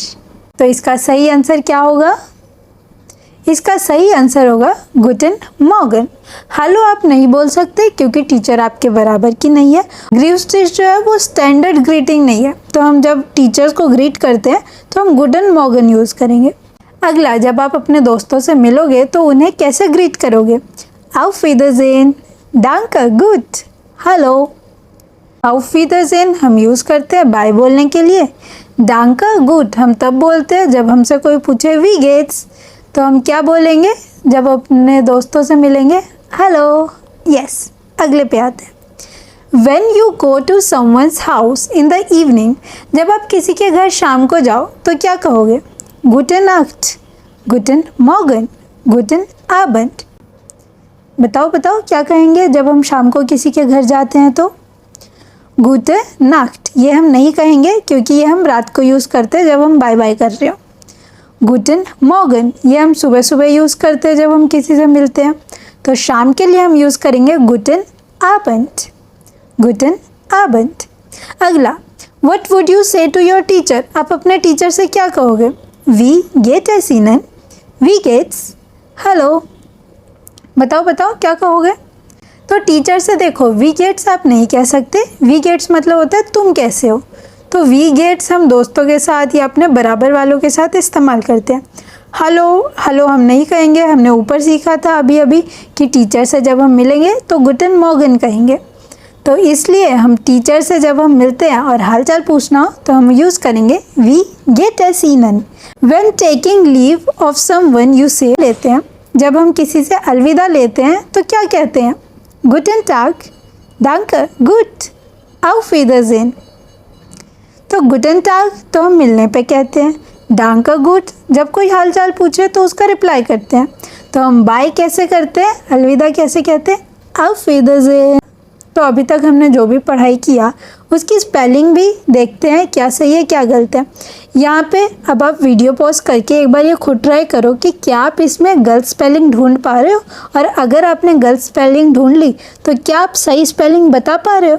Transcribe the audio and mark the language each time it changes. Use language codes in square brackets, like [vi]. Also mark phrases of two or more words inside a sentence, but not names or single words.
[hi] तो इसका सही आंसर क्या होगा? इसका सही आंसर होगा [de] Guten Morgen. [hi] हेलो आप नहीं बोल सकते क्योंकि टीचर आपके बराबर की नहीं है। [de] Grüß dich [hi] जो है वो [en] standard greeting [hi] नहीं है, तो हम जब टीचर्स को ग्रीट करते हैं तो हम [de] Guten Morgen [hi] यूज़ करेंगे। अगला, जब आप अपने दोस्तों से मिलोगे तो उन्हें कैसे ग्रीट करोगे? [de] auf Wiedersehen, danke, gut, हेलो। auf Wiedersehen [hi] हम यूज़ करते हैं बाय बोलने के लिए। [de] danke, gut [hi] हम तब बोलते हैं जब हमसे कोई पूछे [de] wie geht's, [hi] तो हम क्या बोलेंगे जब अपने दोस्तों से मिलेंगे? हेलो। [en] यस, [hi] अगले पे आते हैं। [en] When you go to someone's house in the evening, [hi] जब आप किसी के घर शाम को जाओ तो क्या कहोगे? [de] Gute Nacht, Guten Morgen, Guten Abend। [hi] बताओ क्या कहेंगे जब हम शाम को किसी के घर जाते हैं तो? [de] Gute Nacht [hi] ये हम नहीं कहेंगे क्योंकि ये हम रात को यूज़ करते हैं जब हम [en] bye bye [hi] कर रहे हो। [de] Guten Morgen [hi] ये हम सुबह सुबह यूज़ करते हैं जब हम किसी से मिलते हैं। तो शाम के लिए हम यूज़ करेंगे [de] Guten Abend, Guten Abend। [hi] अगला, [en] What would you say to your teacher? [hi] आप अपने टीचर से क्या कहोगे? [de] Wie geht es Ihnen? Wie geht's? [hi] हेलो। बताओ क्या कहोगे? तो टीचर से देखो, [de] wie geht's [hi] आप नहीं कह सकते। [de] wie geht's [hi] मतलब होता है तुम कैसे हो। तो [de] wie geht's [hi] हम दोस्तों के साथ या अपने बराबर वालों के साथ इस्तेमाल करते हैं। हेलो हम नहीं कहेंगे। हमने ऊपर सीखा था अभी कि टीचर से जब हम मिलेंगे तो [de] Guten Morgen [hi] कहेंगे। तो इसलिए हम टीचर से जब हम मिलते हैं और हालचाल पूछना हो तो हम यूज़ करेंगे [de] wie geht es Ihnen. [en] when taking leave of someone you say [hi] लेते हैं, जब हम किसी से अलविदा लेते हैं तो क्या कहते हैं? [de] Guten Tag, danke, gut, auf Wiedersehen। [hi] तो [de] Guten Tag [hi] तो हम मिलने पे कहते हैं। [de] danke, gut [hi] जब कोई हालचाल पूछे तो उसका रिप्लाई करते हैं। तो हम बाय कैसे करते हैं, अलविदा कैसे कहते हैं? [de] auf Wiedersehen। [hi] तो अभी तक हमने जो भी पढ़ाई किया उसकी स्पेलिंग भी देखते हैं क्या सही है क्या गलत है। यहाँ पे अब आप [en] video pause [hi] करके एक बार ये खुद ट्राई करो कि क्या आप इसमें गलत स्पेलिंग ढूंढ पा रहे हो, और अगर आपने गलत स्पेलिंग ढूंढ ली तो क्या आप सही स्पेलिंग बता पा रहे हो।